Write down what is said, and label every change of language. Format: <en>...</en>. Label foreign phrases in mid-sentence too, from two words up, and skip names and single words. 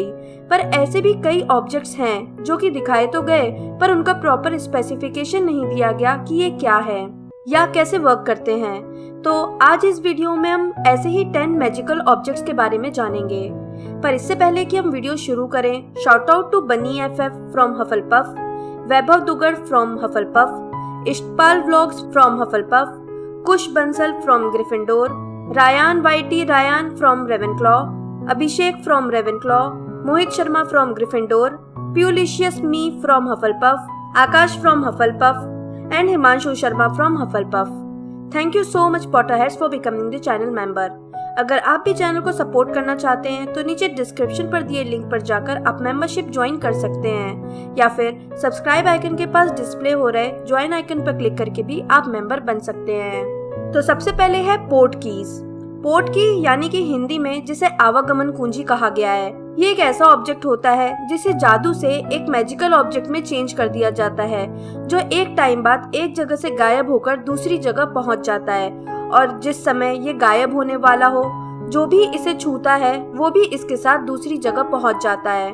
<hi>पर ऐसे भी कई ऑब्जेक्ट्स हैं जो कि दिखाए तो गए पर उनका</hi> <en>proper specification</en> <hi>नहीं दिया गया कि ये क्या है या कैसे वर्क करते हैं। तो आज इस वीडियो में हम ऐसे ही 10</hi> <en>magical objects</en> <hi>के बारे में जानेंगे। पर इससे पहले कि हम वीडियो शुरू करें,</hi> <en>shout out to Bunny FF from Hufflepuff, Vaibhav Dugad from Hufflepuff, Ishtpal Vlogs from Hufflepuff, Kush Bansal from Gryffindor, Rayan YT Rayan from Ravenclaw, Abhishek from Ravenclaw, Mohit Sharma from Gryffindor, Pyulicious Me from Hufflepuff, Aakash from Hufflepuff and Himanshu Sharma from Hufflepuff. Thank you so much Potterheads for becoming the channel member.</en> <hi>अगर आप भी चैनल को सपोर्ट करना चाहते हैं तो नीचे डिस्क्रिप्शन पर दिए लिंक पर जाकर आप</hi> <en>membership join</en> <hi>कर सकते हैं, या फिर</hi> <en>subscribe icon</en> <hi>के पास डिस्प्ले हो रहे</hi> <en>join icon</en> <hi>पर क्लिक करके भी आप मेंबर बन सकते हैं। तो सबसे पहले है</hi> <en>port keys. port key</en> <hi>यानी कि हिंदी में जिसे आवागमन कुंजी कहा गया है, ये एक ऐसा ऑब्जेक्ट होता है जिसे जादू से एक</hi> <en>magical object</en> <hi>में चेंज कर दिया जाता है, जो एक टाइम बाद एक जगह से गायब होकर दूसरी जगह पहुंच जाता है, और जिस समय ये गायब होने वाला हो जो भी इसे छूता है वो भी इसके साथ दूसरी जगह पहुंच जाता है।</hi>